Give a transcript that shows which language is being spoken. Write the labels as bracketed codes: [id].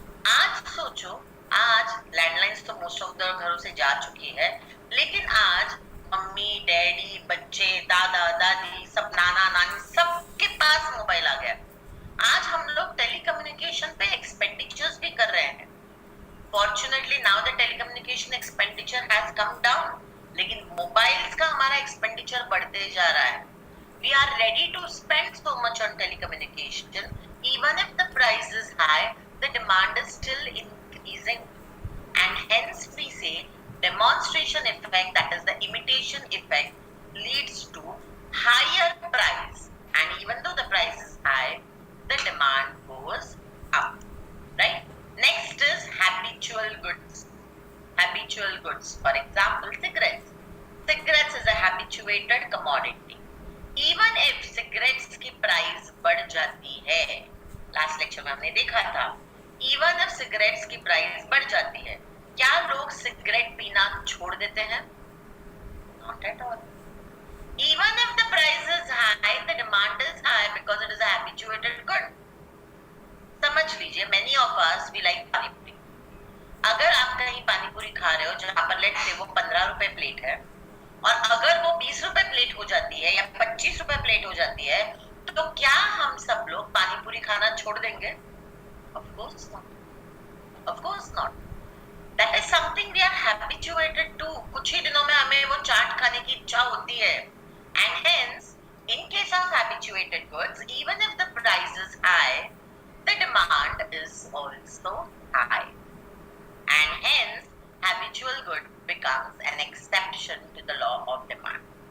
[hi] आज सोचो, आज लैंडलाइंस तो मोस्ट ऑफ द घरों से जा चुकी है, लेकिन आज मम्मी डैडी बच्चे दादा दादी सब नाना नानी सबके पास मोबाइल आ गया। आज हम लोग टेलीकम्युनिकेशन पे एक्सपेंडिचर्स भी कर रहे हैं। [en] fortunately now the telecommunication expenditure has come down, [hi] लेकिन मोबाइल्स का हमारा एक्सपेंडिचर बढ़ते जा रहा है। [en] We are ready to spend so much on telecommunication even if the price is high, the demand is still increasing and hence we say demonstration effect, that is the imitation effect, leads to higher price, and even though the price is high the demand goes up, right? Next is habitual goods. Habitual goods, for example cigarettes. Cigarettes is a habituated commodity. Even if [hi] cigarettes की price बढ़ जाती है, last lecture में हमने देखा था, even if cigarettes की price बढ़ जाती है, क्या लोग सिगरेट पीना छोड़ देते हैं? [en] Not at all. Even if the price is high, the demand is high because it is a habituated good. [hi] समझ लीजिए, [en] many of us we like pani puri. [hi] अगर आप कहीं पानी पूरी खा रहे हो जहाँ पर लेट से वो 15 रुपए प्लेट है, और अगर वो 20 रुपए प्लेट हो जाती है या 25 रुपए प्लेट हो जाती है, तो क्या हम सब लोग पानी पूरी खाना छोड़ देंगे? [en] Of course not. Of course not. That is something we are habituated to. [hi] कुछ ही दिनों में हमें वो चाट खाने की इच्छा होती है, [en] and hence in case of habituated goods, even if the price is high, the demand is also high, and hence habitual good becomes an exception to the law of demand.